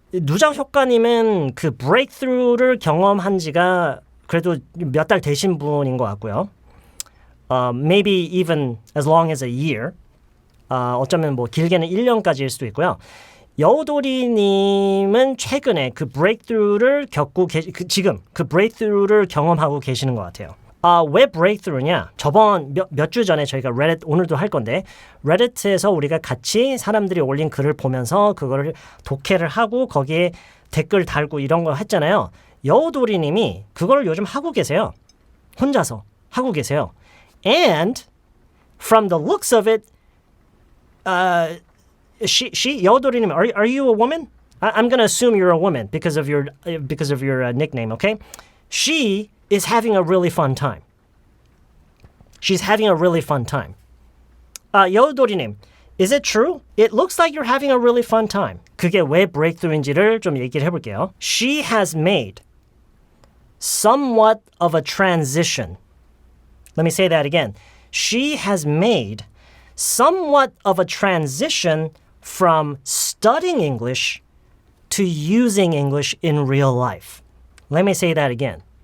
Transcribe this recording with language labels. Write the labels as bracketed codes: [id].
[ko] 누적 효과님은 그 breakthrough를 경험한 지가 그래도 몇 달 되신 분인 것 같고요. [en] Maybe even as long as a year. [ko] 어쩌면 뭐 길게는 1년까지일 수도 있고요. 여우도리님은 최근에 그 breakthrough를 지금 그 breakthrough를 경험하고 계시는 것 같아요. 왜 breakthrough냐? 저번 몇 주 전에 저희가 Reddit 오늘도 할 건데 Reddit에서 우리가 같이 사람들이 올린 글을 보면서 그거를 독해를 하고 거기에 댓글 달고 이런 거 했잖아요. 여우도리님이 그걸 요즘 하고 계세요. 혼자서 하고 계세요. [en] And from the looks of it, she 여우도리님, are you a woman? I'm going to assume you're a woman because of your nickname, okay? She is having a really fun time. She's having a really fun time. 여우도리님, is it true? It looks like you're having a really fun time. [ko] 그게 왜 breakthrough인지를 좀 얘기를 해볼게요. [en] She has made somewhat of a transition. Let me say that again. She has made somewhat of a transition from studying English to using English in real life. Let me say that again.